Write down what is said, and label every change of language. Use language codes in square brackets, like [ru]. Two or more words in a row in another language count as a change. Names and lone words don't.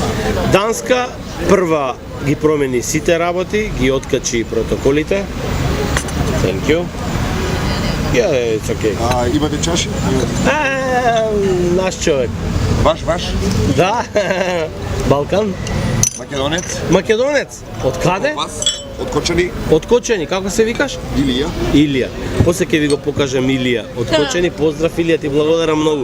[mk] Данска прва ги промени сите работи, ги откачи протоколите. [en] Thank you. Yeah, it's okay. [mk] Имате чаши? Наш човек. Ваш? Да, Балкан. Македонец? Македонец. Од каде? Вас? Од Кочани? Од Кочани, како се викаш? Илија. После ќе ви го покажам Илија. Од Кочани, поздрав Илија, ти благодарам многу.